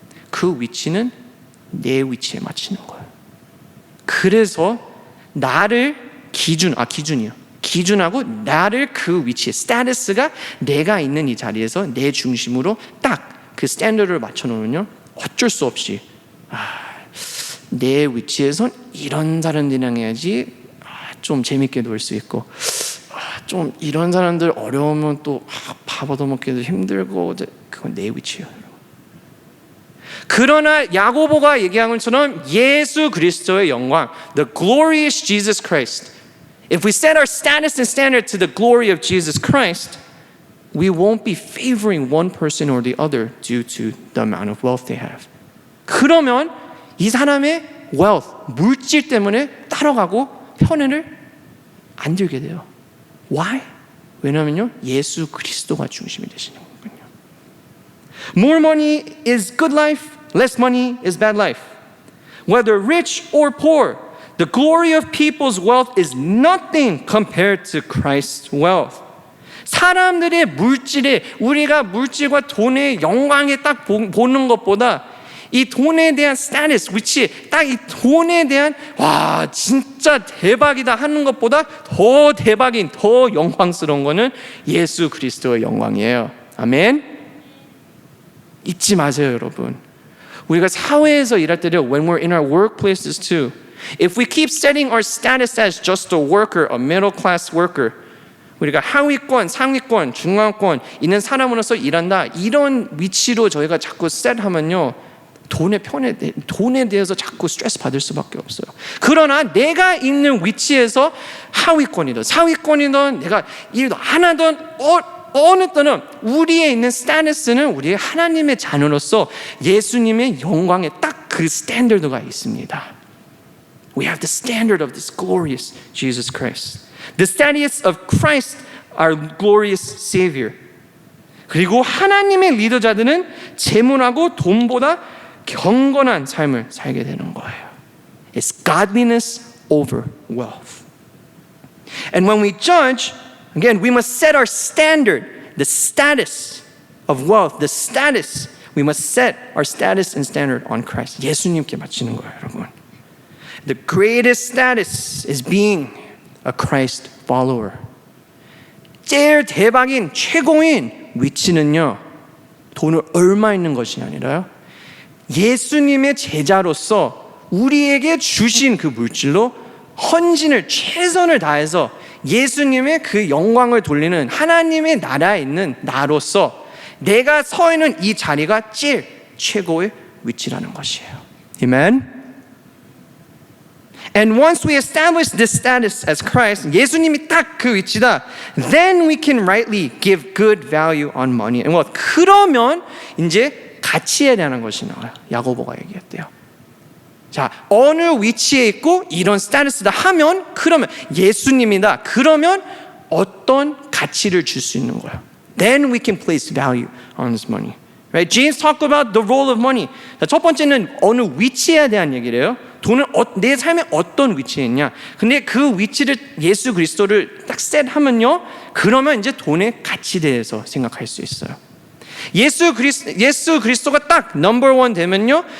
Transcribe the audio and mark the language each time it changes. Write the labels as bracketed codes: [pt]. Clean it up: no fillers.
[ko] 그 위치는 내 위치에 맞추는 거예요. 그래서 나를 기준하고 나를 그 위치에 스테이터스가 내가 있는 이 자리에서 내 중심으로 딱 그 스탠더드를 맞춰놓으면요 어쩔 수 없이 내 위치에선 이런 사람들이랑 해야지 좀 재밌게 놀 수 있고 좀 이런 사람들 어려우면 또 밥 얻어먹기도 힘들고 그건 내 위치예요. 그러나 야고보가 얘기한 것처럼 예수 그리스도의 영광, [en] the glorious Jesus Christ. If we set our status and standard to the glory of Jesus Christ, we won't be favoring one person or the other due to the amount of wealth they have. [ko] 그러면 이 사람의 wealth, 물질 때문에 따라가고 편애를 안 들게 돼요. [en] Why? [ko] 왜냐면요 예수 그리스도가 중심이 되시는 거거든요. [en] More money is good life, less money is bad life. Whether rich or poor, the glory of people's wealth is nothing compared to Christ's wealth. [ko] 사람들의 물질에 우리가 물질과 돈의 영광에 딱 보는 것보다 이 돈에 대한 스테이터스, 위치, 딱 이 돈에 대한 와 진짜 대박이다 하는 것보다 더 대박인, 더 영광스러운 거는 예수 그리스도의 영광이에요. 아멘. 잊지 마세요, 여러분. 우리가 사회에서 일할 때도 [en] when we're in our workplaces too, if we keep setting our status as just a worker, a middle class worker, [ko] 우리가 하위권, 상위권, 중간권 있는 사람으로서 일한다 이런 위치로 저희가 자꾸 셋하면요 돈에 대해서 자꾸 스트레스 받을 수밖에 없어요. 그러나 내가 있는 위치에서 하위권이든 상위권이든 내가 일도 안 하든 어느 때는 우리의 있는 스테이터스는 우리의 하나님의 자녀로서 예수님의 영광에 딱 그 스탠더드가 있습니다. [en] We have the standard of this glorious Jesus Christ. The status of Christ, our glorious Savior. [ko] 그리고 하나님의 리더자들은 재물하고 돈보다 경건한 삶을 살게 되는 거예요. [en] It's godliness over wealth. And when we judge, again, we must set our standard, the status of wealth, the status. We must set our status and standard on Christ. [ko] 예수님께 맞추는 거예요, 여러분. [en] The greatest status is being a Christ follower. [ko] 제일 대박인 최고인 위치는요 돈을 얼마 있는 것이 아니라요 예수님의 제자로서 우리에게 주신 그 물질로 헌신을 최선을 다해서 예수님의 그 영광을 돌리는 하나님의 나라에 있는 나로서 내가 서 있는 이 자리가 제일 최고의 위치라는 것이에요. 아멘. [en] And once we establish this status as Christ, [ko] 예수님이 딱 그 위치다. [en] Then we can rightly give good value on money and wealth. [ko] 그러면 이제 가치에 대한 것이 나와요. 야고보가 얘기했대요. 자, 어느 위치에 있고 이런 스테이터스다 하면 그러면 예수님이다. 그러면 어떤 가치를 줄 수 있는 거예요. [en] Then we can place value on this money. Right? James talked about the role of money. [ko] 자, 첫 번째는 어느 위치에 대한 얘기를 해요. 돈은 내 삶에 어떤 위치에 있냐. 근데 그 위치를 예수 그리스도를 딱 셋하면요. 그러면 이제 돈의 가치에 대해서 생각할 수 있어요. 예수 그리스도가 딱 넘버 원 되면요.